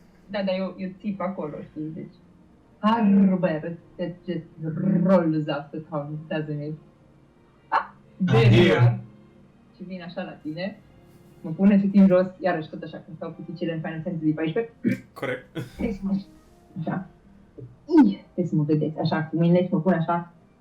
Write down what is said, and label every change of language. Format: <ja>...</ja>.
<ro>Da, dar eu țip acolo, știi, deci Albert!</ro> <en>That just rolls up the tongue, doesn't it? There you are!</en> <ro>Și vin așa la tine. Mă pun efectiv jos, iarăși tot așa, când stau cu picele în Final Fantasy 14. Corect. Trebuie să mă... Așa. Trebuie să mă vedeți, așa, cu mâinile și mă pun așa.</ro>